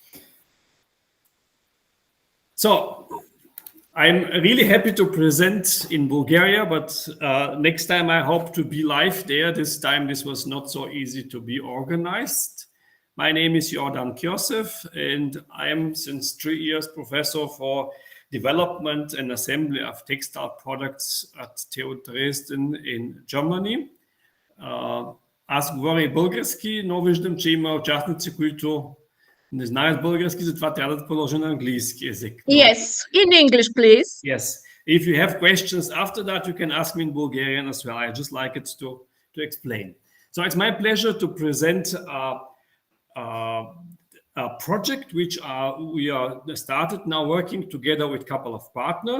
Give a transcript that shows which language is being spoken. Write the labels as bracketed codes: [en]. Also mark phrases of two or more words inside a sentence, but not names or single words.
[en] So I'm really happy to present in Bulgaria, but next time I hope to be live there. This time this was not so easy to be organized. My name is Yordan Kyosev, and I am since 3 years professor for development and assembly of textile products at TU Dresden in Germany. [bg] Аз говоря и български, но виждам, че има участници, които не знаят български, затова трябва да продължа на английски език. [en] Yes, in English, please. Yes. If you have questions after that, you can ask me in Bulgarian as well. I just like it to explain. So it's my pleasure to present a project which we are started now working together with a couple of partners.